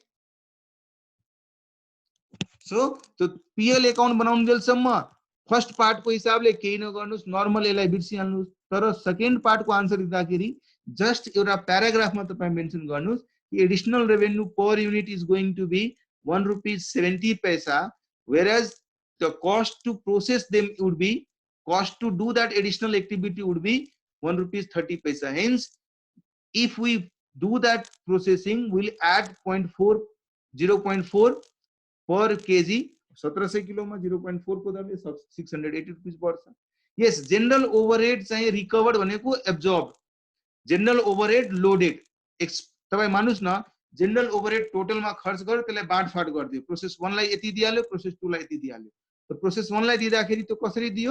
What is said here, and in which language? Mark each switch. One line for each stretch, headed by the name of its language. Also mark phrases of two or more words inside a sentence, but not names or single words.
Nepali: सो त्यो पीएल अकाउन्ट बनाउनु जेलसम्म
English: first part
Nepali: को हिसाबले केही नगर्नुस्, नर्मल यसलाई बिर्सिहाल्नुस्। तर सेकेन्ड पार्ट को आन्सर दिँदाखेरि जस्ट एउटा प्याराग्राफमा तपाई मेन्सन गर्नुस् कि
English: additional revenue per unit is going to be 1 rupees 70 paisa, whereas the cost to process them would be, cost to do that additional activity would be 1 rupees 30 paisa. Hence, if we do that processing, we'll add 0.4 per kg.
Nepali: 1700 किलो में 0.4 को दामले 680 रुपीस बढ्छ। यस,
English: general overhead
Nepali: चाहिँ रिकभर्ड भनेको एब्जर्ब,
English: general overhead loaded.
Nepali: तपाई मानुस् न,
English: general overhead
Nepali: टोटलमा खर्च गर्यो त्यसलाई बाँडफाँड गरिदियो। प्रोसेस 1 लाई यति दिइहाल्यो, प्रोसेस 2 लाई यति दिइहाल्यो। त प्रोसेस 1 लाई दिँदाखेरि त्यो कसरी दियो?